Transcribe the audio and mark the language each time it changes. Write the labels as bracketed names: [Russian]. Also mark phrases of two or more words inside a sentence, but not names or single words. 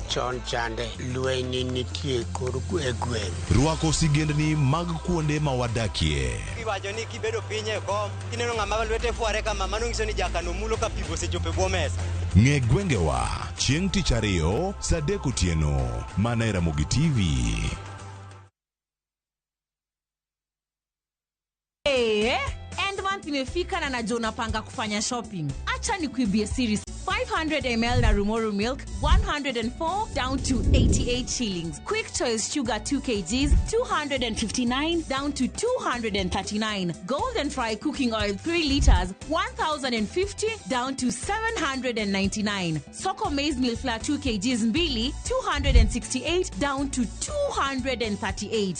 [Luo (Kenya and Tanzania)] Chon chande lweny nitie kor e gweng. Rwako sigendni mag kuonde ma wadakie. Iwacho ni kibedo piny e kom, kineno ng'ama lwete fuare kama mano nyiso ni jakano mulo ka pigo sechope bwo mesa. Ng'e gwengewa chieng' tich ariyo saa 3 otieno mana e Ramogi TV. [Swahili] Endmonth imefika na najua unapanga kufanya shopping. Acha nikuibie series 500 ml na Rumoru milk 104 [English] down to 88 shillings. Quick Choice sugar 2 kgs 259 down to 239. Golden Fry cooking oil 3 liters 1050 down to 799. Soko maize meal flour 2 kgs mbili 268 down to 238.